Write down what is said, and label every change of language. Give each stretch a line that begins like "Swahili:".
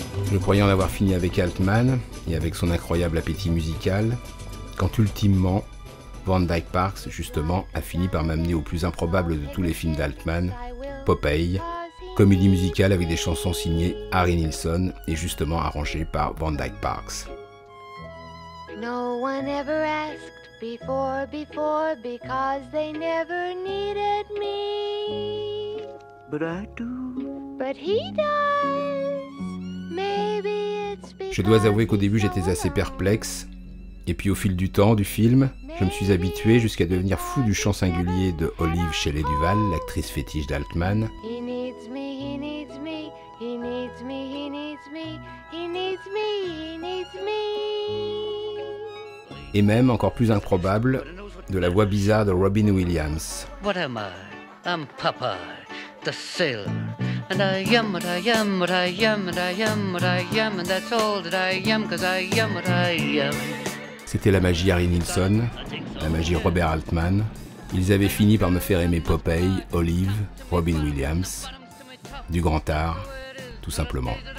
French: Je croyais en avoir fini avec Altman et avec son incroyable appétit musical, quand ultimement, Van Dyke Parks, justement, a fini par m'amener au plus improbable de tous les films d'Altman, Popeye, comédie musicale avec des chansons signées Harry Nilsson et justement arrangées par Van Dyke Parks.
English: No one ever asked before because they never needed me. But I do. But he does. Maybe it's because
French: Je dois avouer qu'au début j'étais assez perplexe, et puis au fil du temps du film, je me suis habitué jusqu'à devenir fou du chant singulier de Olive Shelley-Duval, l'actrice fétiche d'Altman.
English: he needs me, he needs me, he needs me, he needs me, he needs me, he needs me.
French: Et même, encore plus improbable, de la voix bizarre de Robin Williams.
English: What am I? I'm Popeye, the sailor. And I am what I am, what I am, and I am what I am, and that's all that I am, 'cause I am what I am.
French: C'était la magie Harry Nilsson, la magie Robert Altman. Ils avaient fini par me faire aimer Popeye, Olive, Robin Williams, du grand art, tout simplement.